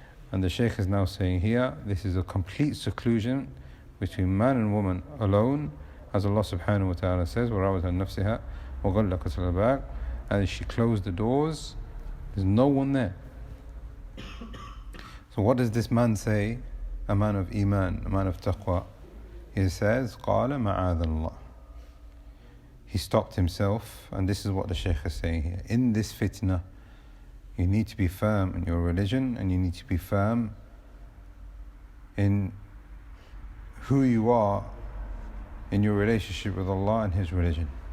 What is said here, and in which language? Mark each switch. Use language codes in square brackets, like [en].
[en] And the Shaykh is now saying here, this is a complete seclusion between man and woman alone, as Allah subhanahu wa ta'ala says, [ar] وَرَوَتْ عَنْ نَفْسِهَا وَغَلَّقَتْ الْبَابَ, [en] and she closed the doors, there's no one there. So what does this man say? A man of Iman, a man of Taqwa. He says, [ar] قَالَ مَعَاذَ اللَّهِ. [en] He stopped himself, and this is what the Shaykh is saying here. In this fitnah, you need to be firm in your religion, and you need to be firm in who you are in your relationship with Allah and His religion.